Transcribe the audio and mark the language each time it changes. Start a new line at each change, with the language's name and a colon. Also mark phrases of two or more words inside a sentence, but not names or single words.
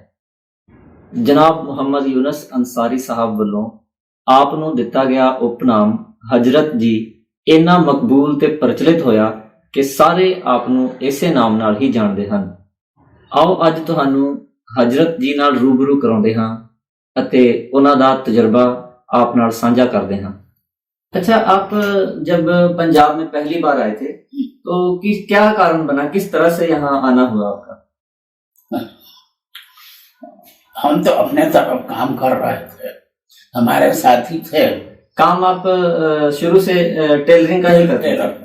Punjabi: ਜਨਾਬ ਮੁਹੰਮਦ ਯੂਨਸ ਅੰਸਾਰੀ ਸਾਹਿਬ ਵੱਲੋਂ ਆਪ ਨੂੰ ਦਿੱਤਾ ਗਿਆ ਉਪਨਾਮ ਹਜ਼ਰਤ ਜੀ ਇੰਨਾ ਮਕਬੂਲ ਤੇ ਪ੍ਰਚਲਿਤ ਹੋਇਆ ਕਿ ਸਾਰੇ ਆਪ ਨੂੰ ਇਸੇ ਨਾਮ ਨਾਲ ਹੀ ਜਾਣਦੇ ਹਨ। ਆਓ ਅੱਜ ਤੁਹਾਨੂੰ ਹਜ਼ਰਤ ਜੀ ਨਾਲ ਰੂਬਰੂ ਕਰਾਉਂਦੇ ਹਾਂ ਅਤੇ ਉਨ੍ਹਾਂ ਦਾ ਤਜਰਬਾ ਆਪ ਨਾਲ ਸਾਂਝਾ ਕਰਦੇ ਹਾਂ।
Hindi: अच्छा, आप जब पंजाब में पहली बार आए थे तो क्या कारण बना, किस तरह से यहाँ आना हुआ आपका? हम तो अपने तरफ काम कर रहे थे, हमारे साथी थे। काम आप शुरू से टेलरिंग का ही करते थे?